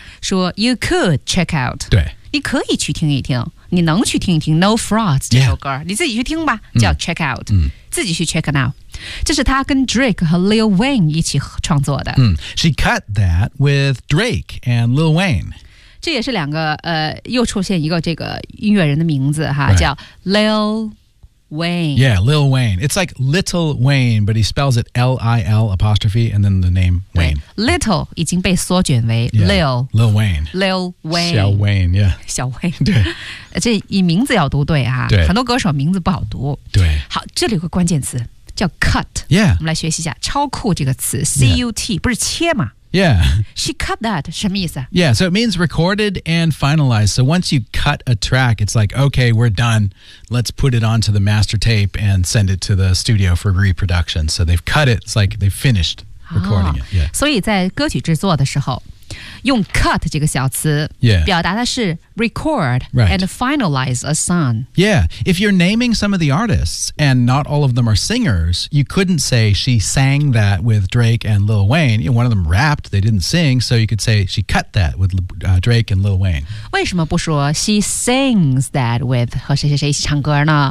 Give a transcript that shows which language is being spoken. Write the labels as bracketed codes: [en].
[en] 说 you could check out [zh] 对你可以去听一听你能去听一听 No Frauds 这首歌、 [en] yeah. [zh] 你自己去听吧叫 check out、嗯、自己去 [en] check it out [zh] 这是他跟 Drake 和 Lil Wayne 一起创作的、 [en] 嗯、She cut that with Drake and Lil Wayne [zh] 这也是两个又出现一个这个音乐人的名字哈、 [en] right. [zh] 叫 Lil Wayne. [en] Yeah, Lil Wayne. It's like Little Wayne, but he spells it L-I-L apostrophe and then the name Wayne. [zh] Little 已经被缩卷为 Lil. [en] Yeah, Lil Wayne. Lil Wayne. [zh] 小 Wayne, yeah. 小 Wayne. 对。这以名字要读对啊。对。很多歌手名字不好读。对。好这里有个关键词。叫 cut. [en] Yeah. [zh] 我们来学习一下超酷这个词 CUT、 [en] yeah. [zh] 不是切吗 [en] Yeah. She cut that. [zh] 什么意思 [en] Yeah. So it means recorded and finalized. So once you cut a track, it's like, okay, we're done. Let's put it onto the master tape and send it to the studio for reproduction. So they've cut it. It's like they've finished recording、oh. it. Yeah. [zh] 所以在歌曲制作的时候用 cut 这个小词、 [en] yeah. [zh] 表达的是 record、 [en] right. and finalize a song. Yeah, if you're naming some of the artists and not all of them are singers, you couldn't say she sang that with Drake and Lil Wayne. You know, one of them rapped, they didn't sing, so you could say she cut that with、Drake and Lil Wayne. [zh] 为什么不说 [en] she sings that with [zh] 和谁谁谁一起唱歌呢